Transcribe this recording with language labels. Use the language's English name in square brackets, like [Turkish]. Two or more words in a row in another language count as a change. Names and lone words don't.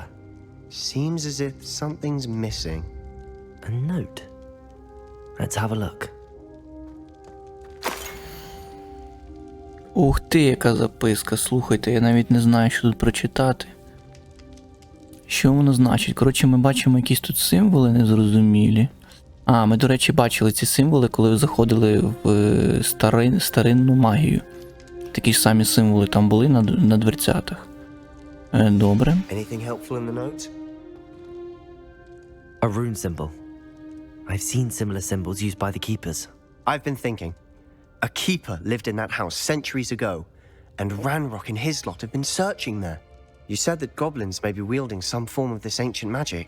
[English] Seems as if something's missing. A note. Let's have a look. [Ukrainian] Ух ти, яка записка. Слухайте, я навіть не знаю, що тут прочитати. Що воно значить? Коротше, ми бачимо якісь тут символи незрозумілі. А, ми, до речі, бачили ці символи, коли заходили в старинну магію. Такі ж самі символи там були на дверцятах. Добре. [English] Anything helpful in the note? A rune symbol. I've seen similar symbols used by the keepers. I've been thinking. A keeper lived in that house centuries ago, and Ranrock and his lot have been searching there. You said that goblins may be wielding some form of this ancient magic.